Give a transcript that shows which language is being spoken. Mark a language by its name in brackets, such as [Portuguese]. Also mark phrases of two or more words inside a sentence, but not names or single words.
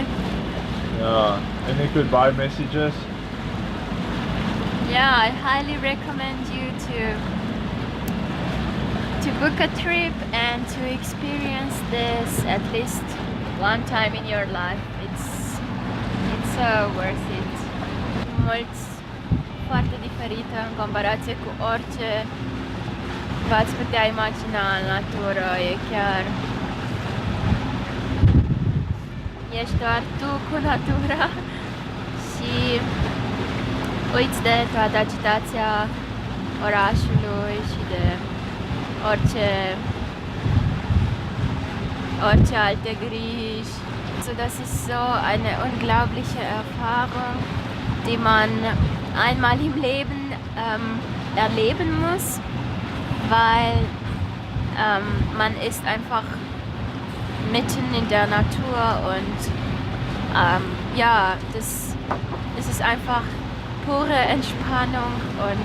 [English] Yeah. Any goodbye messages? Yeah, I highly recommend you to book a trip and to experience this at least one time in your life. It's so worth it. [Romanian] Mult foarte diferită în comparație cu orice v-ați putea imagina în natură. E chiar... Ești doar tu cu natura și uiți de toată agitația orașului și de orice alte Grieche. [German] So, das ist so eine unglaubliche Erfahrung, die man einmal im Leben erleben muss, weil man ist einfach mitten in der Natur und ja, das ist einfach pure Entspannung und